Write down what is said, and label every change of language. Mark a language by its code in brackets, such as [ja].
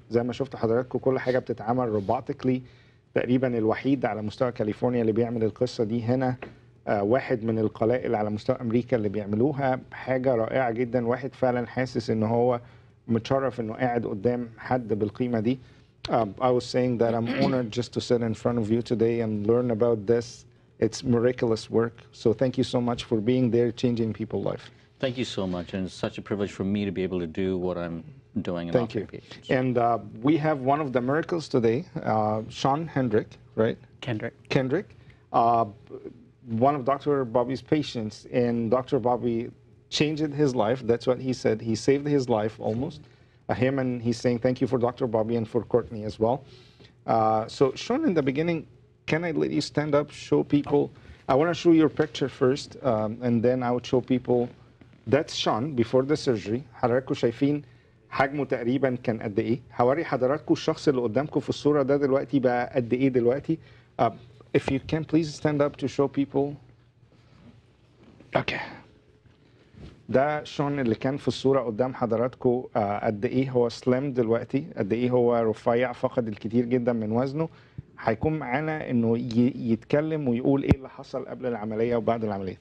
[ar] زي ما شفتوا حضراتكم كل حاجة بتتعمل روبوتيكلي. تقريبا الوحيد على مستوى كاليفورنيا اللي بيعمل القصة دي هنا، واحد من القلائل على مستوى أمريكا اللي بيعملوها. حاجة رائعة جدا، واحد فعلا حاسس إن هو متشرف إنه قاعد قدام حد بالقيمة دي. [en] I was saying that I'm honored just to sit in front of you today and learn about this. It's miraculous work. So thank you so much for being there, changing people's life. Thank you so much, and it's such a privilege for me to be able to do what I'm doing and Thank you. patients. And we have one of the miracles today, Sean Hendrick, right? Kendrick. One of Dr. Bobby's patients, and Dr. Bobby changed his life. That's what he said. He saved his life almost. Him, and he's saying thank you for Dr. Bobby and for Courtney as well. So Sean, in the beginning, can I let you stand up, show people? I want to show your picture first, and then I would show people. That's Sean before the surgery. [ar] حضراتكم شايفين حجمه تقريبا كان قد ايه. هوري حضراتكم الشخص اللي قدامكم في الصورة ده دلوقتي بقى قد ايه دلوقتي. [en] If you can please stand up to show people. Okay. [ar] ده شون اللي كان في الصورة قدام حضراتكم قد ايه هو سليم دلوقتي، قد ايه هو رفيع، فقد الكثير جدا من وزنه. هيكون معانا انه يتكلم ويقول ايه اللي حصل قبل العملية وبعد العملية.